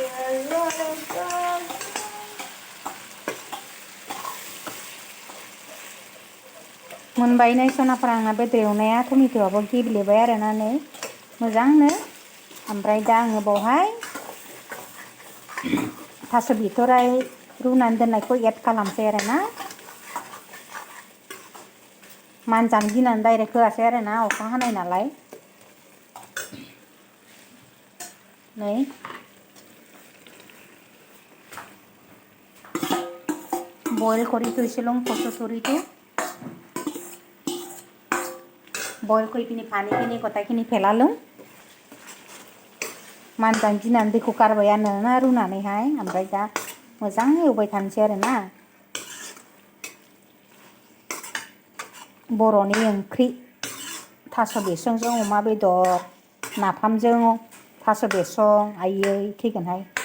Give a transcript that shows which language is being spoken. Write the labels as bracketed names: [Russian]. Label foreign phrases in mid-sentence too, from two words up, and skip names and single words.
[Bodo] मोनबाय नै सनाफोरा आंना बेदर एवनाया टमेट'आबो गेब्लेबाय आरोना नै मोजांनो ओमफ्राय दा आङो बावहाय थास' बिथराय रुनानै दोननायखौ एड खालामसै आरोना मानजानो गिनानै डाइरेक्ट होआसै आरोना अखा हानाय नालाय नै [Assamese] বয়েল কৰি থৈছিলোঁ কচুথুৰিটো বয়েল কৰি পিনি পানীখিনি গোটাইখিনি পেলালোঁ [Bodo] मानजानो गिनानै दैखौ गारबायानो ना रुनानैहाय ओमफ्राय दा मोजां एवबाय थानोसै आरोना बर'नि ओंख्रि थास' बिसंजों अमा बेदर नाफामजों थास' बिसं आयै थैगोनहाय